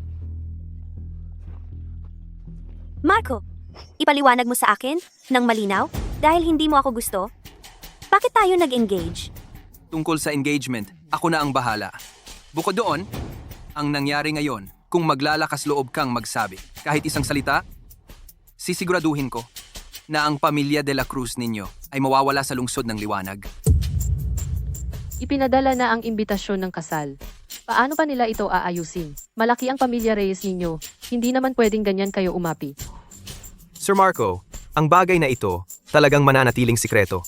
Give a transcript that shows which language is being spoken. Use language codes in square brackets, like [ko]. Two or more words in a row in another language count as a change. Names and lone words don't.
[tl] Marco, ipaliwanag mo sa akin ng malinaw dahil hindi mo ako gusto. Bakit tayo nag-engage? Tungkol sa engagement, ako na ang bahala. Bukod doon, ang nangyari ngayon, kung maglalakas loob kang magsabi, kahit isang salita, sisiguraduhin ko na ang pamilya de la Cruz ninyo ay mawawala sa lungsod ng liwanag. Ipinadala na ang imbitasyon ng kasal. Paano pa nila ito aayusin? Malaki ang pamilya Reyes ninyo. Hindi naman pwedeng ganyan kayo umapi. Sir Marco, ang bagay na ito talagang mananatiling sikreto.